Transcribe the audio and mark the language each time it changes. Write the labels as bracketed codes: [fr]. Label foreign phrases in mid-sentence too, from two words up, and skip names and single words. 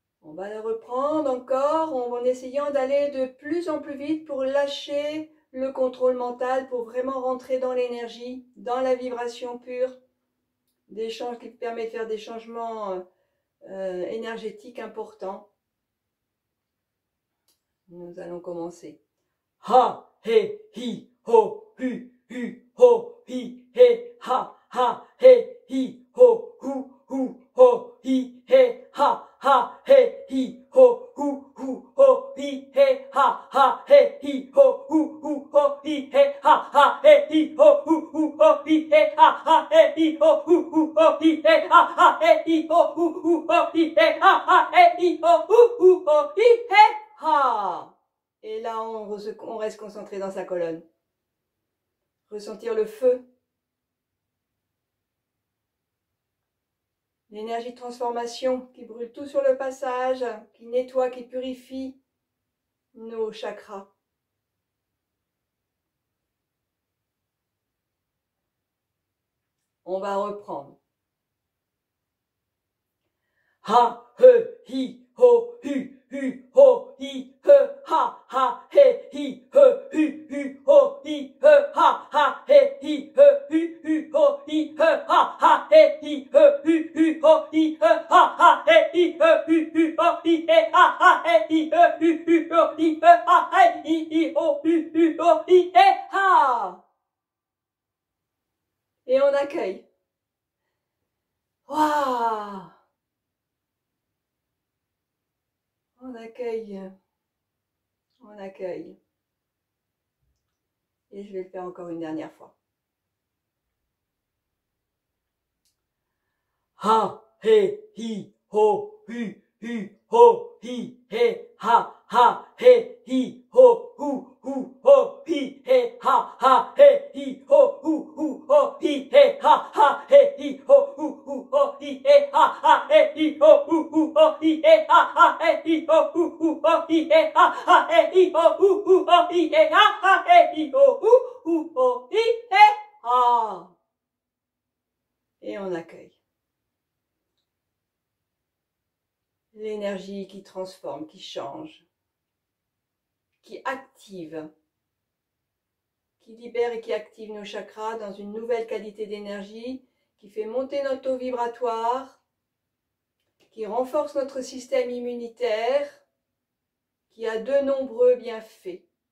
[fr] On va le reprendre encore en essayant d'aller de plus en plus vite pour lâcher le contrôle mental, pour vraiment rentrer dans l'énergie, dans la vibration pure, qui permet de faire des changements énergétiques importants. Nous allons commencer. Ha, he, hi, ho, hu, ho, hi, he, ha, he, hi, ho, ho, hi, he, ha, he, hi, ho, ho, hi, he, ha, he, hi, ho, ho, hi, he, ha, he, hi, ho, ho, hi, he, ha, he, hi, ho, ho, hi, he, ha, he, hi, ho, ho, hi, he, ha, he, hi, ho, hi, he, ha. Et là, on reste concentré dans sa colonne. Ressentir le feu. L'énergie de transformation qui brûle tout sur le passage, qui nettoie, qui purifie nos chakras. On va reprendre. Ha, he, hi, ho, ho, hi, he, ha, he, hi, ho, hi, he, ha, he, hi, ho, hi, he, ha, he, hi, ho, hi, he, ha, he, hi, ho, hi, he, ha, he, ho, hi, he, ha. Et on accueille. Waouh! On accueille. On accueille. Et je vais le faire encore une dernière fois. Ha, he, hi, ho, ho, hi, he, ha, he, hi, ho, ho, hi, he, ha, he, hi, ho, hi, he, ha, he, hi, ho, hi, he, ha, he, hi, ho, hi, he, ha, he, hi, ho, hi, he, ha, he, hi, ho, hi, he, ha, he, ho, hi, he, ha. Et on accueille. L'énergie qui transforme, qui change, qui active, qui libère et qui active nos chakras dans une nouvelle qualité d'énergie, qui fait monter notre taux vibratoire, qui renforce notre système immunitaire, qui a de nombreux bienfaits.